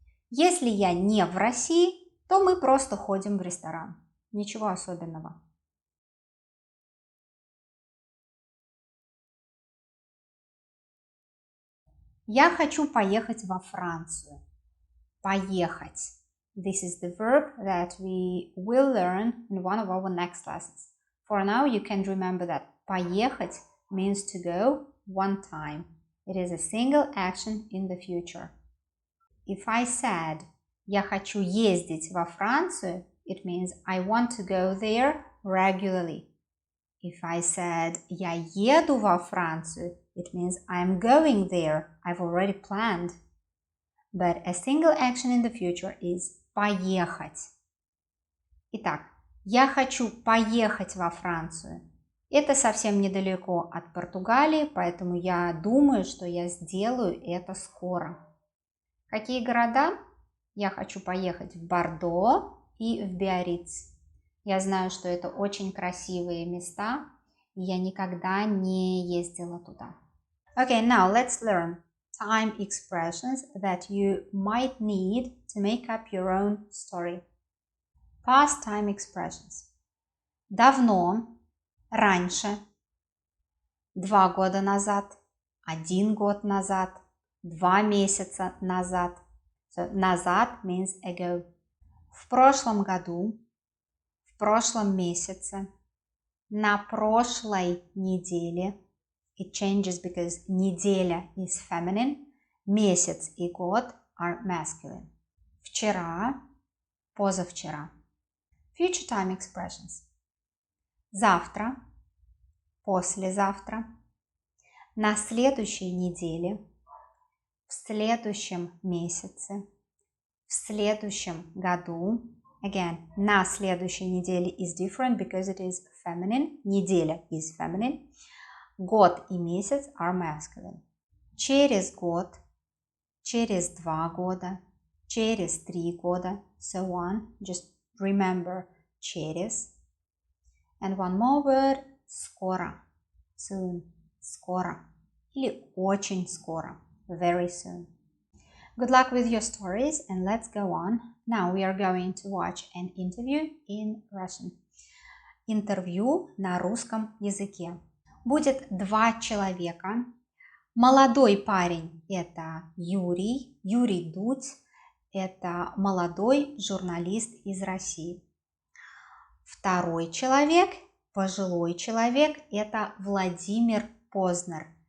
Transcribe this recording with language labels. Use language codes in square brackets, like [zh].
[ru] Если я не в России, то мы просто ходим в ресторан. Ничего особенного. Я хочу поехать во Францию. Поехать. [en] This is the verb that we will learn in one of our next lessons. For now, you can remember that поехать means to go one time. It is a single action in the future. If I said [ru] «я хочу ездить во Францию», [en] it means I want to go there regularly. If I said [ru] «я еду во Францию», [en] it means I'm going there. I've already planned. But a single action in the future is поехать. [ru] Итак, я хочу поехать во Францию. Это совсем недалеко от Португалии, поэтому я думаю, что я сделаю это скоро. Какие города? Я хочу поехать в Бордо и в Биарриц. Я знаю, что это очень красивые места, и я никогда не ездила туда. [en] Okay, now let's learn time expressions that you might need to make up your own story. Past time expressions. [ru] Давно, раньше, 2 года назад, 1 год назад, 2 месяца назад. [en] So, назад means ago. [ru] В прошлом году, в прошлом месяце, на прошлой неделе. [en] It changes because неделя is feminine, [ru] месяц и год [en] are masculine. [ru] Вчера, позавчера. [en] Future time expressions. [ru] Завтра, послезавтра, на следующей неделе, в следующем месяце, в следующем году. [en] Again, [ru] на следующей неделе [en] is different because it is feminine. Неделя is feminine. [ru] Год и месяц [en] are masculine. [ru] Через год, через 2 года, через 3 года, [en] so on. Just remember через. And one more word, скоро, soon, скоро. [ru] Или очень скоро, [en] very soon. Good luck with your stories and let's go on. Now we are going to watch an interview in Russian. [ru] Интервью на русском языке. Будет 2 человека. Молодой парень – это Юрий, Юрий Дудь. Это молодой журналист из России. Второй человек, пожилой человек – это Владимир Познер.